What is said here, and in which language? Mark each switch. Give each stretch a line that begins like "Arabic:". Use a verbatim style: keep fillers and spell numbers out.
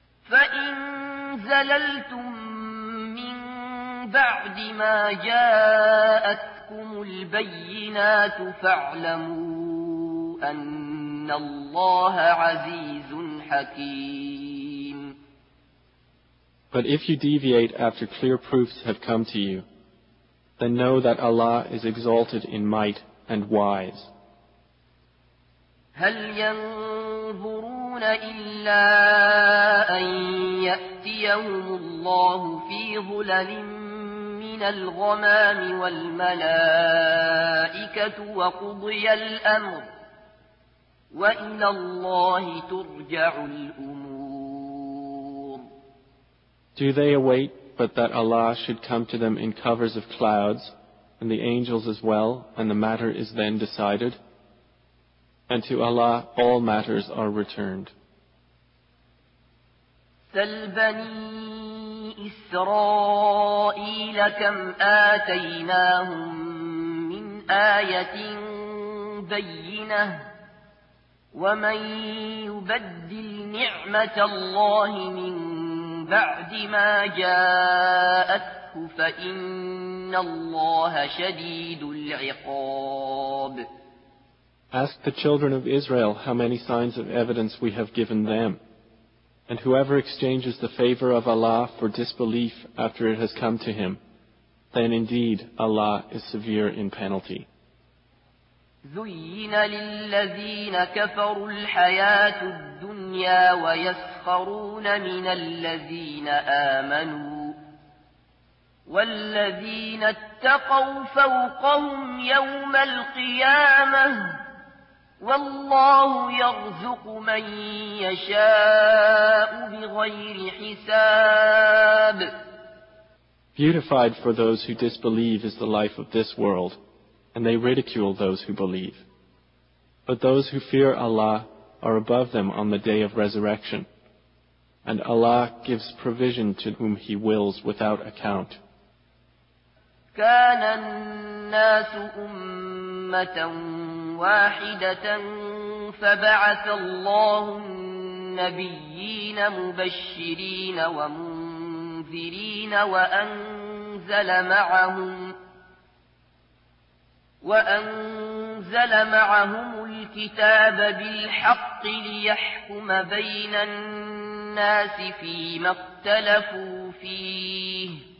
Arabic: فَإِن زَلَلْتُم مِّن بَعْدِ مَا جَاءَتْكُمُ الْبَيِّنَاتُ فَاعْلَمُوا أَنَّ اللَّهَ عَزِيزٌ حَكِيمٌ.
English: But if you deviate after clear proofs have come to you, then know that Allah is exalted in might and wise.
Arabic: هل ينظرون إلا أن يأتيهم الله في ظلل من الغمام والملائكة وقضي الأمر وإلى الله ترجع الأمور.
English: Do they await but that Allah should come to them in covers of clouds, and the angels as well, and the matter is then decided? And to Allah all matters are returned.
Arabic: سَلْ بَنِي إِسْرَائِيلَ كَمْ آتَيْنَاهُمْ مِنْ آيَةٍ بَيِّنَةٍ وَمَنْ يُبَدِّلْ نِعْمَةَ اللَّهِ مِنْ بعد ما جاءته فإن الله شديد العقاب.
English: Ask the children of Israel how many signs of evidence we have given them. And whoever exchanges the favor of Allah for disbelief after it has come to him, then indeed Allah is severe in penalty.
Arabic: زين للذين كفروا الحياة الدنيا ويسخرون من الذين آمنوا والذين اتقوا فوقهم يوم القيامة والله يرزق من يشاء بغير حساب.
English: Beautified for those who disbelieve is the life of this world, and they ridicule those who believe. But those who fear Allah, are above them on the day of resurrection. And Allah gives provision to whom He wills without account.
Arabic: كان الناس أمة واحدة فبعث الله النبيين مبشرين ومنذرين وأنزل معهم وأنزل معهم الكتاب بالحق ليحكم بين الناس فيما اختلفوا فيه